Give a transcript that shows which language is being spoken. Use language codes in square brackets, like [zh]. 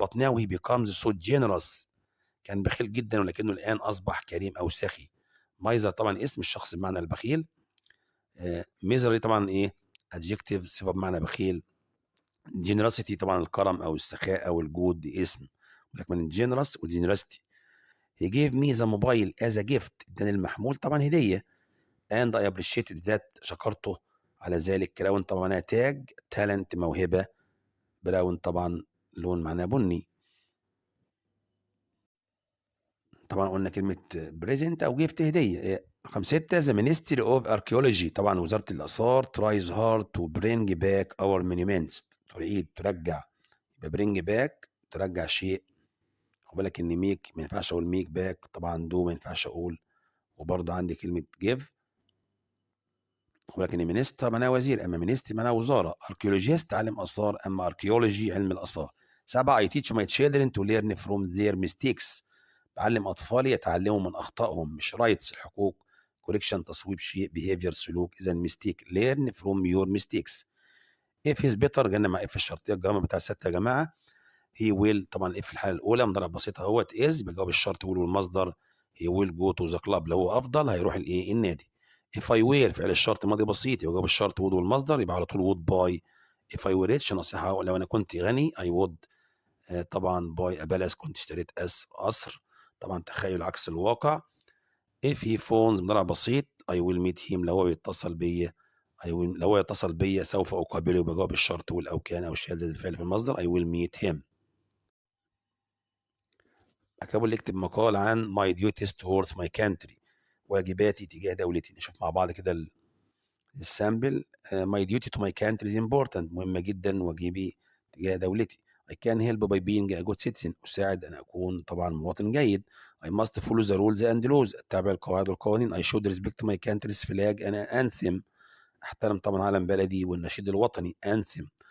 [en] but now he becomes so generous، [ar] كان بخيل جدا ولكنه الآن أصبح كريم أو سخي. مايزر طبعا اسم الشخص بمعنى البخيل. ميزري طبعا إيه؟ adjective، صفة بمعنى بخيل. [en] generosity [ar] طبعا الكرم أو السخاء أو الجود، دي اسم. لكن [en] generous [ar] و [en] generosity. he gave me the mobile as a gift، [ar] اداني المحمول طبعا هدية. [en] and I appreciated that، [ar] شكرته على ذلك. كراون طبعا معناها تاج، talent موهبة، براون طبعا لون معناه بني. طبعا قلنا كلمة بريزنت أو جيفت هدية. رقم 6 [en] The Ministry of Archaeology، [ar] طبعا وزارة الآثار [en] tries hard to bring back our monuments، [ar] تعيد ترجع، يبقى [en] bring back [ar] ترجع شيء. خد بالك إن ميك ما ينفعش أقول ميك باك، طبعا دو ما ينفعش أقول. وبرضه عندي كلمة give، خد بالك إن مينستر معناها وزير، أما مينستري معناها وزارة. archaeologist عالم آثار، أما archaeology علم الآثار. [en] 7 I teach my children to learn from their mistakes، [ar] بعلم أطفالي يتعلموا من أخطائهم. مش رايتس الحقوق، كوريكشن تصويب شيء، behavior سلوك. إذا ميستيك [en] learn from your mistakes. if is better [ar] جانا مع if الشرطية، الجرامر بتاع 6 يا جماعة. he will طبعا if في الحالة الأولى مضارع بسيط اهوت is، بجاوب الشرط will والمصدر. [en] he will go to the club [ar] لو هو أفضل هيروح الإيه النادي. [en] if I were [ar] فعل الشرط ماضي بسيط، يبقى جاوب الشرط would والمصدر، يبقى على طول [en] would buy. if I were rich [ar] نصيحة لو أنا كنت غني [en] I would طبعا buy a palace، [ar] كنت اشتريت قصر. طبعا تخيل عكس الواقع. [en] if he phones مضارع بسيط I will meet him [ar] لو هو يتصل بيا. لو هو يتصل بيا سوف أقابله، بجاوب الشرط والأو كان أو الشيء زائد الفعل في المصدر [en] I will meet him. [ar] أكابل يكتب مقال عن [en] my duties towards my country، [ar] واجباتي تجاه دولتي. نشوف مع بعض كده السامبل. [en] my duty to my country is important، [ar] مهمة جدا واجبي تجاه دولتي. [en] I can help by being a good citizen، [ar] أساعد أن أكون طبعا مواطن جيد. [en] I must follow the rules and laws، [ar] أتبع القواعد والقوانين. [en] I should respect my country's flag and anthem، [ar] أحترم طبعا علم بلدي والنشيد الوطني [en] anthem.